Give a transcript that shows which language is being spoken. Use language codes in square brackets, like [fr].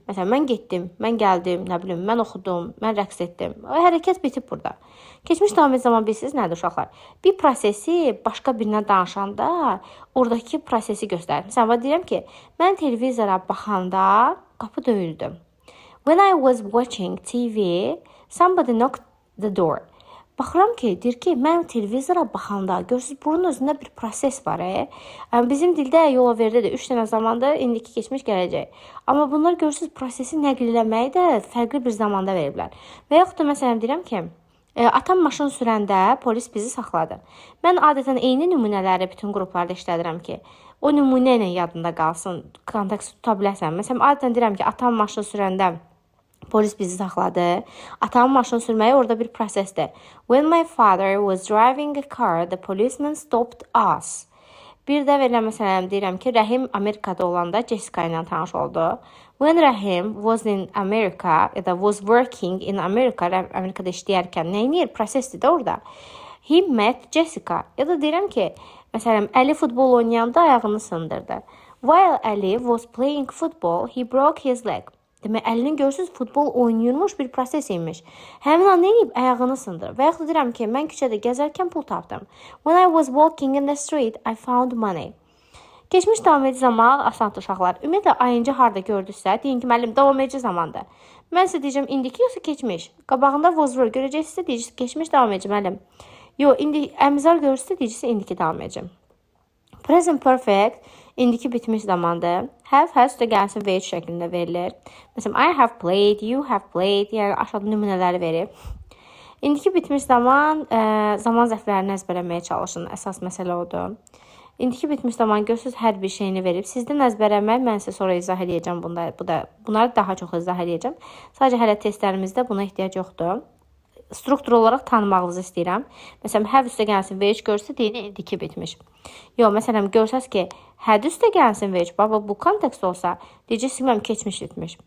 [az] Məsələn, mən getdim, mən gəldim, nə bilim, mən oxudum, mən rəqs etdim. O hərəkət bitib burada. Keçmiş davam edici zaman bilirsiniz nədir uşaqlar? Bir prosesi başqa birinə danışanda oradakı prosesi göstərir. Məsələn, deyirəm ki, mən televizora baxanda qapı döyüldü. [en] When I was watching TV, somebody knocked the door. [az] Baxıram ki, deyir ki, mən televizora baxanda, görürsünüz, bunun özündə bir proses var. Bizim dildə yola verdi 3 dənə zamanda, indiki keçmiş gələcək. Amma bunlar görürsünüz, prosesi nəql eləməyi də fərqli bir zamanda veriblər. Və yaxud da məsələn deyirəm ki, atam maşın sürəndə polis bizi saxladı. Mən adətən eyni nümunələri bütün qruplarda işlədirəm ki, o nümunə ilə yadında qalsın, kontekst tuta biləsən. Məsələn, adətən deyirəm ki, atam maşın sürəndə polis bizi saxladı. Atamın maşını sürməyi orada bir prosesdir. [en] When my father was driving a car, the policeman stopped us. [az] Bir də verirəm, məsələn, deyirəm ki, Rəhim Amerikada olanda Jessica ilə tanış oldu. [en] When Rahim was in America [az] ya da [en] was working in America, [az] Amerikada işləyərkən nə edir? Prosesdir də orada. [en] He met Jessica. [az] Ya da deyirəm ki, məsələn, Əli futbol oynayanda ayağını sındırdı. [en] While Ali was playing football, he broke his leg. [az] Demək, Əlinin görürsünüz, futbol oynayırmış bir proses imiş. Həmin an nə edib? Ayağını sındır. Və yaxud da deyirəm ki, mən küçədə gəzərkən pul tapdım. [en] When I was walking in the street, I found money. [az] Keçmiş davam edici zaman asandır uşaqlar. Ümumiyyətlə, ayıncı harda gördünüzsə, deyin ki, müəllim, davam edici zamandır. Mən sizə deyəcəm, indiki yoxsa keçmiş. Qabağında was were görəcəksizsə, deyəcəksiniz, keçmiş davam edici, müəllim. Yox, indi əmzal görürsünüzsə, deyəcəksiniz, indiki davam edəcəm. Present perfect, indiki bitmiş zamandır. Have, has üstə gəlsin wage şəklində verilir. Məsələn, [en] I have played, you have played, [az] yəni aşağıda nümunələri verib. İndiki bitmiş zaman, zaman zərflərini əzbərləməyə çalışın. Əsas məsələ odur. İndiki bitmiş zaman görürsünüz, hər bir şeyini verib. Sizdən əzbərləmək, mən sizə sonra izah edəcəm. Bunları daha çox izah edəcəm. Sadəcə hələ testlərimizdə buna ehtiyac yoxdur. Struktur olaraq tanımağınızı istəyirəm. Məsələn, have üstə gəlsin wage görürsə, deyin, indiki bitmiş. Yox, məsələn, görsəz ki, had üstə gəlsin wage, baba, bu kontekst olsa, deyəcəksiniz, keçmiş bitmiş.